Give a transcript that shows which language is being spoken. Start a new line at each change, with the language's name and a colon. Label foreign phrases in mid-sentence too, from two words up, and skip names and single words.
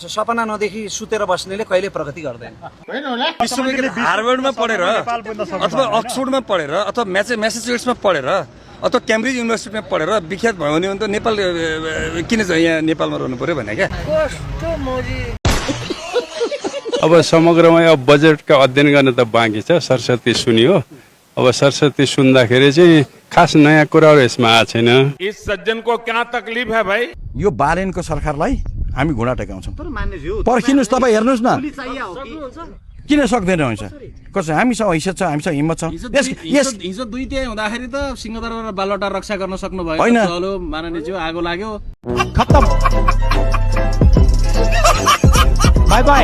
Nepali: सपना नदेखि सुतेर बस्नेले कहिले प्रगति गर्दैन। हार्वर्डमा पढेर अथवा अक्सफोर्डमा पढेर अथवा म्यासाचुसेट्समा पढेर अथवा क्याम्ब्रिज युनिभर्सिटीमा पढेर विख्यात भयो भने त नेपाल किन चाहिँ यहाँ नेपालमा रहनु पर्यो भने क्या। अब समग्रमा अब बजेटका अध्ययन गर्न त बाँकी छ, सरस्वती सुनियो। अब सरस्वती सुन्दाखेरि चाहिँ खास नयाँ कुराहरू यसमा आएको छैन।
Hindi: इस सज्जन को क्या तकलीफ है भाइ?
Nepali: यो बालेनको सरकारलाई हामी घुँडा टेकाउँछौँ। पर्खिनुहोस्, तपाईँ हेर्नुहोस् न, किन सक्दैन हुन्छ? कसो हामीसँग हैसियत छ, हामीसँग हिम्मत छ। हिजो दुईटै हुँदाखेरि त सिंहदरबार बालवटा रक्षा गर्न सक्नु भयो होइन? चलो माननीयज्यू, आगो लाग्यो,
English: खत्तम, bye bye.